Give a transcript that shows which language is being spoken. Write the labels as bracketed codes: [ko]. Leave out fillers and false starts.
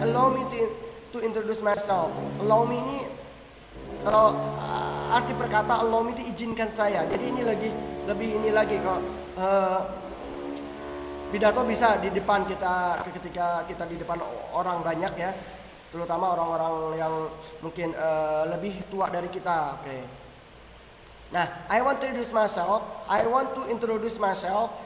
[en] Allow me to introduce myself. [id] Allow me ini kalau arti perkata allow me itu izinkan saya. Jadi ini lebih ini lagi kalau pidato bisa di depan kita, ketika kita di depan orang banyak ya, terutama orang-orang yang mungkin lebih tua dari kita. Oke. [en] Nah, I want to introduce myself. I want to introduce myself.